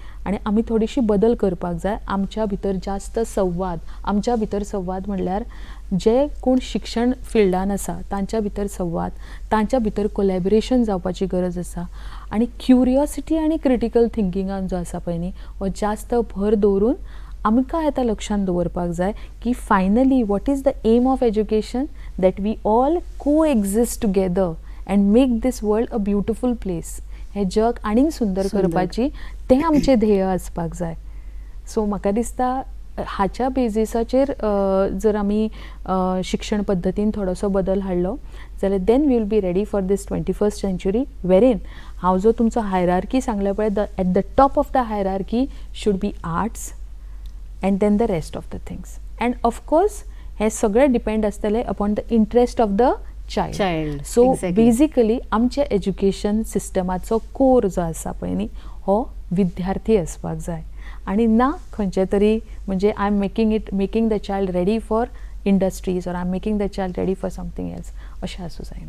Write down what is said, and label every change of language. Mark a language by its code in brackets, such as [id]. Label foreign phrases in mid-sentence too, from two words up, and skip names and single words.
[kok] आनी आमी थोडीशी बदल करपाक जाय आमच्या भितर जास्त संवाद आमच्या भितर संवाद म्हणल्यार जे कोण शिक्षण फिल्डान आसा तांच्या भितर संवाद तांच्या भितर कोलॅबरेशन जावपाची गरज आसा आनी क्युरियोसिटी आनी [en] critical thinking [kok] जो आसा पळय न्ही हो जास्त भर दवरून आमकां आतां लक्षांत दवरपाक जाय की [en] finally what is the aim of education that we all co-exist together and make this world a beautiful place [kok] हे जग आनीक सुंदर करपाची तें आमचें ध्येय आसपाक जाय सो म्हाका दिसता हाच्या बेजिसाचेर जर आमी शिक्षण पद्दतीन थोडोसो बदल हाडलो जाल्यार [en] then we will be ready for this 21st century [kok] वेरीन हांव जो तुमचो हायरार्की सांगला पळय [en] at the top of the hierarchy should be arts and then the rest of the things and of course [kok] हे सगळे डिपेंड आसतले [en] upon the interest of the child [kok] सो बेजिकली आमचे [en] education system [kok] कोर जो आसा पळय न्ही हो विद्यार्थी आसपाक जाय आनी ना खंयचे तरी म्हणजे [en] I am making the child ready for industries or I am making the child ready for something else [kok] अशें आसूं जायना